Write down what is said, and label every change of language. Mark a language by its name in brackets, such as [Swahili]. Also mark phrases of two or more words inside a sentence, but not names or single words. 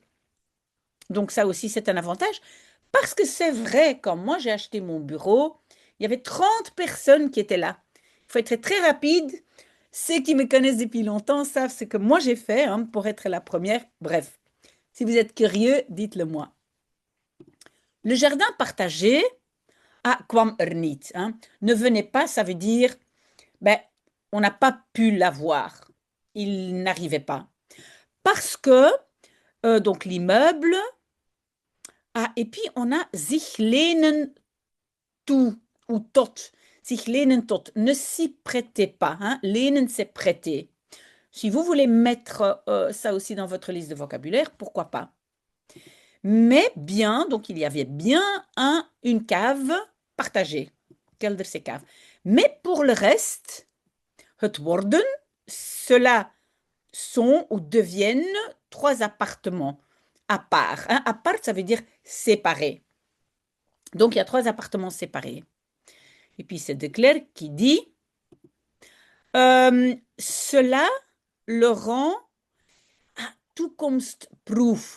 [French] Donc ça aussi, c'est un avantage. Parce que c'est vrai, quand moi j'ai acheté mon bureau, il y avait 30 personnes qui étaient là. Il faut être très rapide. Ceux qui me connaissent depuis longtemps savent ce que moi j'ai fait, hein, pour être la première. Bref, si vous êtes curieux, dites-le moi. Le jardin partagé, [Dutch] kwam er niet, [French] hein, ne venait pas, ça veut dire, ben, on n'a pas pu l'avoir. Il n'arrivait pas. Parce que, donc l'immeuble, et puis on a [Dutch] zich lenen toe [French] ou tot. [Dutch] Sich lenen tot, [French] ne s'y prêtez pas, hein. Lenen, c'est prêter. Si vous voulez mettre ça aussi dans votre liste de vocabulaire, pourquoi pas. Mais bien, donc il y avait bien une cave partagée. Kelderse cave. Mais pour le reste, [Dutch] het worden, [French] cela sont ou deviennent 3 appartements à part, hein. À part, ça veut dire séparés. Donc, il y a 3 appartements séparés. Et puis, c'est De Klerk qui dit cela le rend toekomstproof.